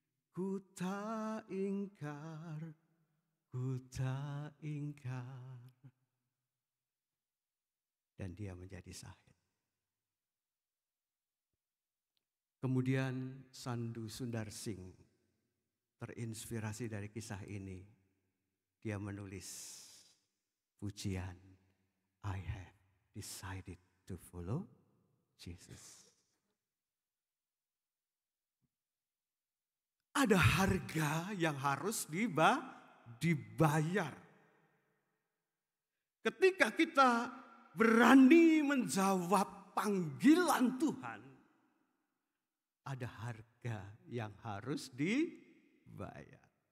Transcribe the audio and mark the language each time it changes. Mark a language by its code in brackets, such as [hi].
[id] Ku tak ingkar. Ku tak ingkar. Dan dia menjadi syahid. Kemudian Sandu Sundar Singh terinspirasi dari kisah ini. Dia menulis pujian, [en] I have decided to follow Jesus. [id] Ada harga yang harus dibayar. Ketika kita berani menjawab panggilan Tuhan, ada harga yang harus dibayar.